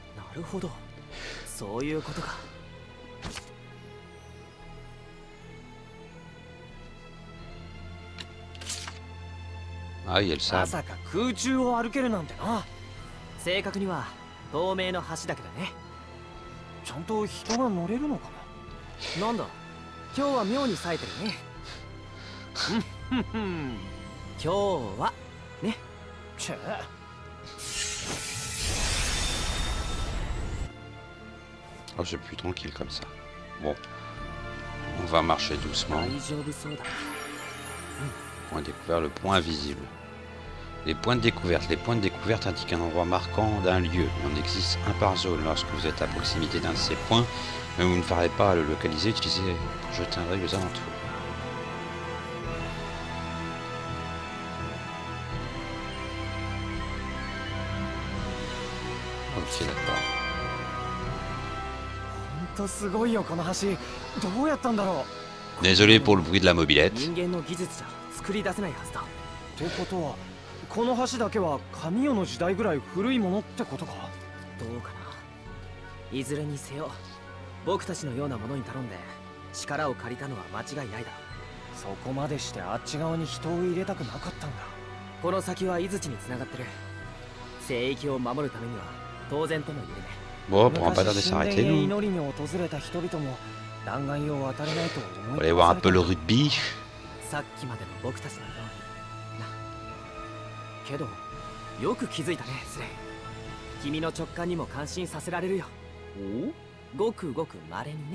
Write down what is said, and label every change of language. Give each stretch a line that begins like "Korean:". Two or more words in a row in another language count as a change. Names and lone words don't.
Japanese: るほど、そういうことか。
French: Ah, il y a le
Japanese: ま
French: sable.
Japanese: さか空中を歩けるなんてな。正確には透明の橋だけどね。ちゃんと人が乗れるのかな。なんだ、今日は妙に冴えてるね。今日はね。チェ。
French: Oh, c'est plus tranquille comme ça. Bon, on va marcher doucement.
Japanese: 大丈夫そうだ。
French: Point découvert, le point invisible. Les points de découverte. Les points de découverte indiquent un endroit marquant d'un lieu. Il en existe un par zone. Lorsque vous êtes à proximité d'un de ces points, mais vous ne ferez pas à le localiser, utilisez pour jeter un œil aux alentours. Ok, d'accord.
Japanese: ほんとすごいよこの橋。どうやったんだろう。
French: Désolé pour le bruit de la mobilette.
Japanese: 人間の技術じゃ作り出せないはずだ。ってことはこの橋だけは神代の時代ぐらい古いものってことか。どうかな。いずれにせよ僕たちのようなものに頼んで力を借りたのは間違いないだろう。そこまでしてあっち側に人を入れたくなかったんだ。この先は井槌に繋がってる。聖域を守るためには当然とも言えるね。
French: Bon, on prend pas l'air de s'arrêter, nous.
Japanese: 祈りに訪れた人々も弾丸を渡れないと思
French: On
Japanese: い
French: va aller voir un peu le rugby.
Japanese: さっきまでの僕たちのようにな。けどよく気づいたねスレイ。君の直感にも感心させられるよ。お？ごくごく稀にね。